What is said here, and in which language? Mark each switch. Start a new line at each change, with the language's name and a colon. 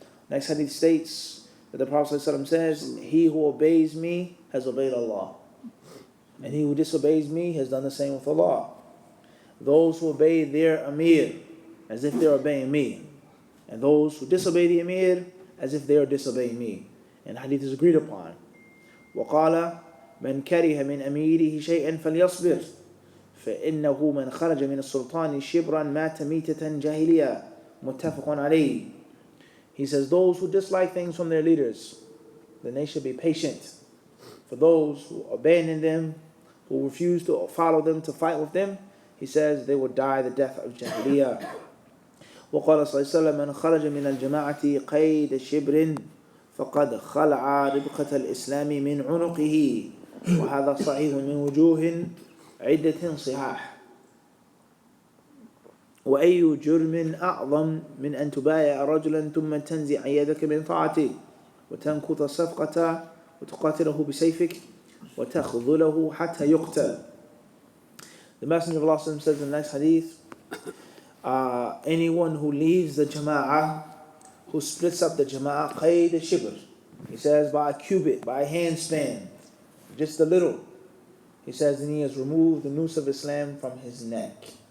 English: Next hadith states that the Prophet ﷺ says, he who obeys me has obeyed Allah, and he who disobeys me has done the same with Allah. Those who obey their Amir as if they're obeying me, and those who disobey the Amir as if they are disobeying me. And the hadith is agreed upon.
Arabic: وَقَالَ مَنْ كَرِهَ مِنْ أَمِيرِهِ شَيْئًا فَلْيَصْبِرْ فإنه من خرج من السلطان شبرا مات ميتة جاهلية متفق عليه.
English: He says those who dislike things from their leaders, then they should be patient. For those who abandon them, who refuse to follow them, to fight with them, he says they will die the death of jahiliyah.
Arabic: وقال صلى الله عليه وسلم من خرج من الجماعة قيد شبر فقد خلع ربقة الإسلام من عنقه وهذا صحيح من وجوه عدة صحاح. وأي جرم أعظم من أن تبايع رجلا ثم تنزع يدك من طاعته وتنكث الصفقة وتقاتله بسيفك وتخذله حتى يقتل.
English: The Messenger of Allah says in the next hadith, anyone who leaves the jama'ah, who splits up the jama'ah,
Arabic: qayd shibr,
English: he says by a cubit, by a handspan, just a little. He says then he has removed the noose of Islam from his neck.